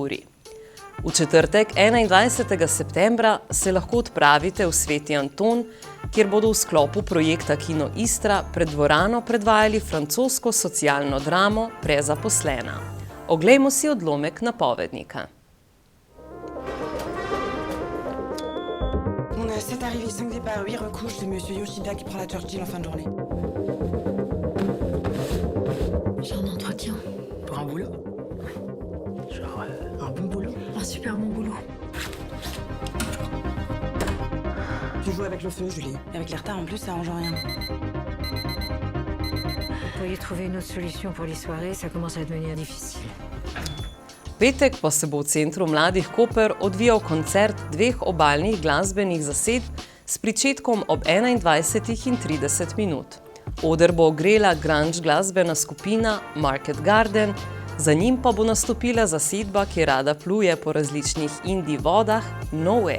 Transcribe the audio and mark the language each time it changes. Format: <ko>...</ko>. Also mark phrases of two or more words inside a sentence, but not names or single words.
<sl>uri. V četrtek 21. septembra se lahko odpravite v Sveti Anton, kjer bodo v sklopu projekta Kino Istra pred dvorano predvajali francosko socialno dramo Prezaposlena. Oglejmo si odlomek napovednika.</sl> <fr>On a 7 arrivées, 5 départs, 8 recouches, c'est monsieur Yoshida qui prend la Churchill en fin de journée. J'ai un entretien. Pour un boulot? Genre un bon boulot? Un super bon boulot. Tu joues avec le feu, Julie. Et avec les retards en plus, ça arrange rien. Vous pourriez trouver une autre solution pour les soirées, ça commence à devenir difficile.</fr> <sl>Petek pa se bo v Centru mladih Koper odvijal koncert dveh obalnih glasbenih zasedb s pričetkom ob 21:30 minut. Oder bo ogrela grunge glasbena skupina Market Garden, za njim pa bo nastopila zasedba, ki rada pluje po različnih indie vodah, Nowhere.</sl>